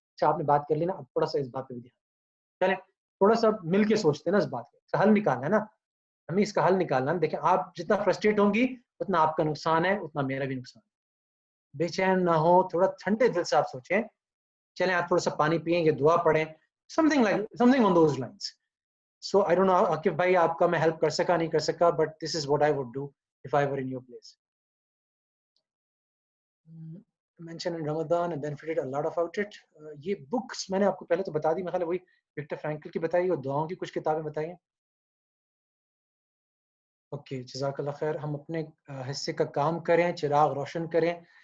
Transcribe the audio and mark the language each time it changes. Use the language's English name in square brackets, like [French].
[Urdu] اچھا آپ نے بات کر لی نا، اب تھوڑا سا اس بات پہ بھی دھیان چلیں، تھوڑا سا مل کے سوچتے ہیں نا اس بات کا حل نکالنا ہے نا، ہمیں اس کا حل نکالنا ہے. دیکھیں آپ جتنا فرسٹریٹ ہوں گی اتنا آپ کا نقصان ہے، اتنا میرا بھی نقصان ہے. بے چین نہ ہو، تھوڑا ٹھنڈے دل سے آپ سوچیں. چلیں آپ تھوڑا سا پانی پئیں، یہ دعا پڑھیں، [English] something on those lines. So I don't know [Urdu] Aqib بھائی آپ کا میں ہیلپ کر سکا نہیں کر سکا، [English] but this is what I would do if I were in your place. Mention in Ramadan and benefited a lot about it. [Urdu] یہ بکس میں نے آپ کو پہلے تو بتا دی، مطلب وہی وکٹر فرینکل کی بتائی اور دعاؤں کی کچھ کتابیں بتائی ہیں. اوکے جزاک اللہ خیر. ہم اپنے حصے کا کام کریں، چراغ روشن کریں.